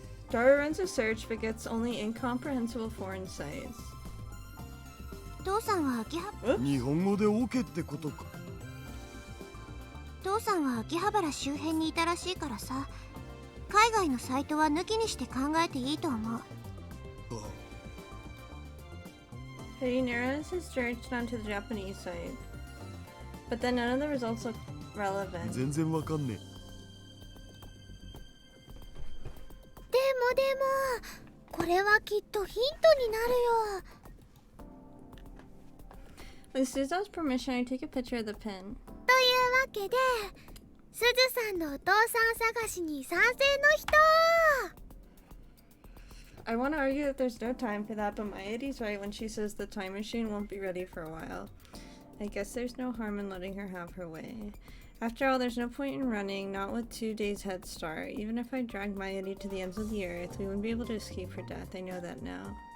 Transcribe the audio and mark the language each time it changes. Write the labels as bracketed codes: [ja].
[en] Dara runs a search but gets only incomprehensible foreign sites. [ja] 父さんは秋葉日本語でオケってことか。父さんは秋葉原周辺にいたらしいからさ、海外のサイトは抜きにして考えていいと思う。 [en] He narrows his search down to the Japanese site. But then none of the results look relevant. [ja] 全然わかんねでもこれはきっとヒントになるよ。 [en] With Suza's permission, I take a picture of the pin. [ja] というわけで、すずさんのお父さん探しに賛成の人。 [en] I want to argue that there's no time for that, but Mayuri's right when she says the time machine won't be ready for a while. I guess there's no harm in letting her have her way. After all, there's no point in running, not with 2 days head start. Even if I dragged Mayuri to the ends of the earth, we wouldn't be able to escape her death. I know that now.